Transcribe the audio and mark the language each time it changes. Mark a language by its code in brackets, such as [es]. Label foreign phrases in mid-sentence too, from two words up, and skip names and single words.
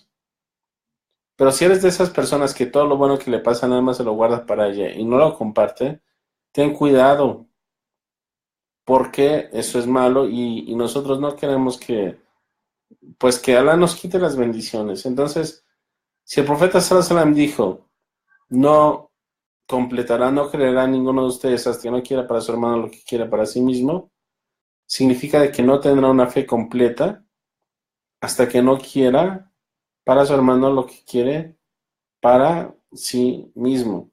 [es] Pero si eres de esas personas que todo lo bueno que le pasa nada más se lo guarda para ella y no lo comparte, ten cuidado, porque eso es malo y nosotros no queremos pues que Allah nos quite las bendiciones. Entonces, si el profeta [ar] صلى الله عليه وسلم [es] dijo, no completará, no creerá ninguno de ustedes hasta que no quiera para su hermano lo que quiera para sí mismo, significa de que no tendrá una fe completa hasta que no quiera para su hermano lo que quiere para sí mismo.